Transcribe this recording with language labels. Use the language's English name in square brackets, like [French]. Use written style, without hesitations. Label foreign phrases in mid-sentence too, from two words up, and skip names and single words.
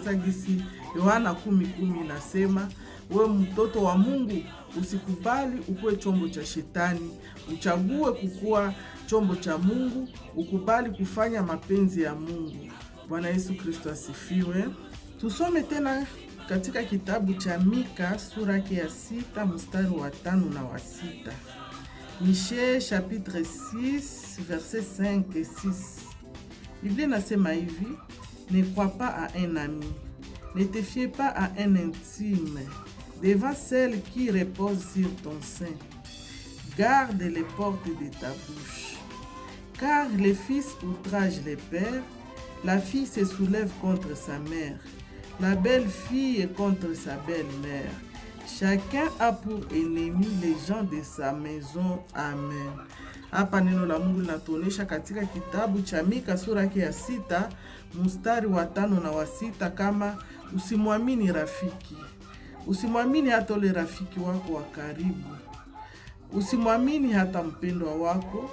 [Swahili] Sagisi Yohana 10:10 inasema, we mtoto wa Mungu usikubali ukuwe chombo cha shetani. Uchague kukuwa chombo cha Mungu, ukubali kufanya mapenzi ya Mungu. Bwana Yesu Kristo asifiwe. Tusome tena katika kitabu cha Mika sura ya 6 mstari wa 5 na wa 6. [French] Michée chapitre 6 verset 5 et 6. [Swahili] Biblia nasema hivi: [French] ne crois pas à un ami, ne te fie pas à un intime, devant celle qui repose sur ton sein. Garde les portes de ta bouche. Car les fils outragent les pères, la fille se soulève contre sa mère, la belle-fille contre sa belle-mère. Chacun a pour ennemi les gens de sa maison. Amen. [Swahili] Hapa neno la Mungu linatuonesha katika kitabu cha Mika sura ya 6 mstari wa 5 na wa 6 kama usimwamini rafiki. Usimwamini hata ule rafiki wako wa karibu. Usimwamini hata mpendwa wako.